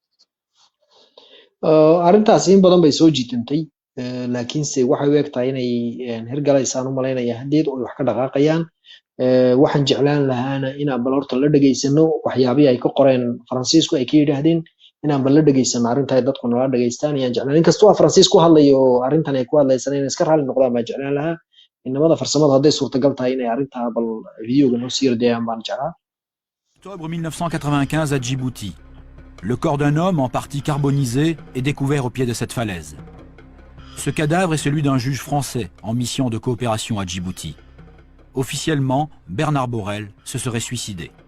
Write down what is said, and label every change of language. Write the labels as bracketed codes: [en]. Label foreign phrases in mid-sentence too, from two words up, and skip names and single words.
[so] arrintaas in badan bay soo jiitantay laakiinse waxay u egtahay inay hirgalaysaan u malaynaya haddeed oo ay wax ka dhaqaaqayaan waxaan jeclaan lahaana inaan bal horta la dhegaysano waxyaabihii ay ka qoreen faransiisku ay ka yidhaahdeen inaan bal la dhegaysano arrinta ay dadku nala dhegaystaan ayaan jeclaan inkastoo faransiis ku hadlayo oo arrintan ay ku hadlaysan inay iska raalli noqdaan baan jeclaan lahaa inamada farsamada hadday suurtagal tahay inay arrintaa bal videoga noo sii radiyaan baan jeclaa. [fr] Octobre 1995 à Djibouti. Le corps d'un homme en partie carbonisé est découvert au pied de cette falaise. Ce cadavre est celui d'un juge français en mission de coopération à Djibouti. Officiellement, Bernard Borel se serait suicidé.